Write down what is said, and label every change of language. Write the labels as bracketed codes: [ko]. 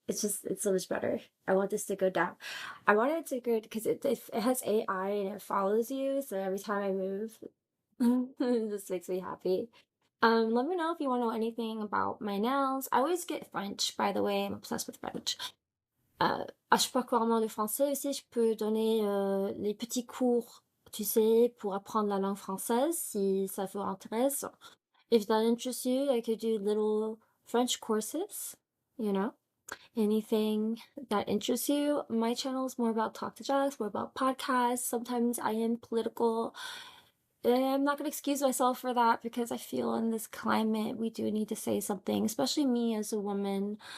[en] It's so much better. I want this to go down. I want it to go because it has AI and it follows you. So every time I move, it just makes me happy. Let me know if you want to know anything about my nails. I always get French, by the way. I'm obsessed with French. [fr] Je peux couramment le français aussi. Je peux donner les petits cours, tu sais, pour apprendre la langue française si ça vous intéresse. [en] If that interests you, I could do little French courses, you know, anything that interests you. My channel is more about talk to jokes, more about podcasts. Sometimes I am political. I'm not going to excuse myself for that because I feel in this climate we do need to say something, especially me as a woman.